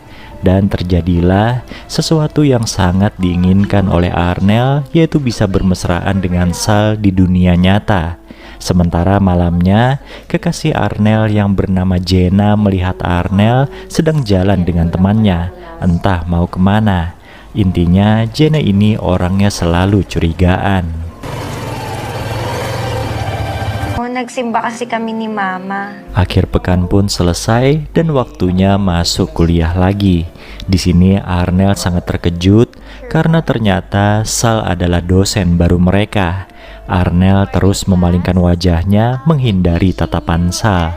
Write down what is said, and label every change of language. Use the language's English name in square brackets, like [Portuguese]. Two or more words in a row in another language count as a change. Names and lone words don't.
[Indonesian] Dan terjadilah sesuatu yang sangat diinginkan oleh Arnel, yaitu bisa bermesraan dengan Sal di dunia nyata. Sementara malamnya, kekasih Arnel yang bernama Jenna melihat Arnel sedang jalan dengan temannya, entah mau kemana. Intinya, Jenna ini orangnya selalu curigaan. [Filipino] Nagsimba kasi kami ni Mama. [Indonesian] Akhir pekan pun selesai dan waktunya masuk kuliah lagi. Di sini Arnel sangat terkejut karena ternyata Sal adalah dosen baru mereka. Arnel terus memalingkan wajahnya menghindari tatapan Sal.